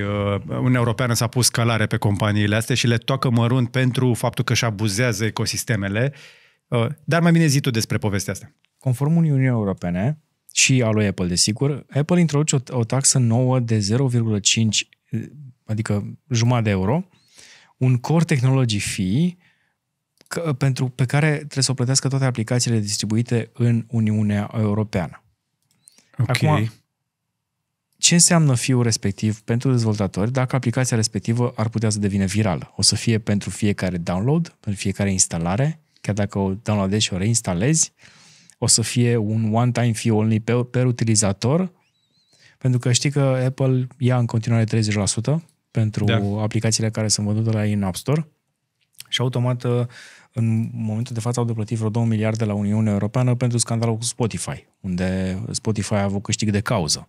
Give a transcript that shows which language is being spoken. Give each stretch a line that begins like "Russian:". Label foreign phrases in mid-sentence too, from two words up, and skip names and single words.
Romanian: Uniunea Europeană s-a pus scalare pe companiile astea și le toacă mărunt pentru faptul că își abuzează ecosistemele. Dar mai bine zi tu despre povestea asta. Conform Uniunii Europene și a lui Apple, desigur, Apple introduce o taxă nouă de 0,5, adică jumătate de euro, un
English: core technology fee
Romanian: pe care trebuie să o plătească toate aplicațiile distribuite în Uniunea Europeană. Ok. Acum, ce înseamnă fiul respectiv pentru dezvoltatori dacă aplicația respectivă ar putea să devină virală? O să fie pentru fiecare download, pentru fiecare instalare, chiar dacă o downloadezi și o reinstalezi, o să fie un
English: one-time fee only
Romanian: per utilizator, pentru că știi că Apple ia în continuare 30% pentru aplicațiile care sunt vândute la ei în App Store și automat în momentul de față au de plătit vreo 2 miliarde la Uniunea Europeană pentru scandalul cu Spotify, unde Spotify a avut câștig de cauză.